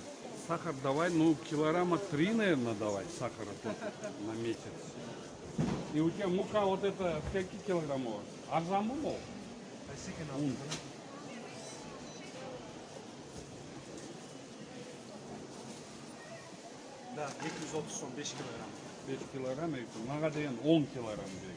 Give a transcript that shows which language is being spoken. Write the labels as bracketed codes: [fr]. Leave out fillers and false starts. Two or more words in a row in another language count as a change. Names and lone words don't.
[ru] Сахар давай, ну, килограмма 3, наверное, давай сахара тут на месяц. И у тебя мука вот это сколько килограммов? [ky] Арзан был? Қайсекен алдың? Да, 230 сом 5 килограмм. 5 килограмм, мага деген 10 килограмм берек.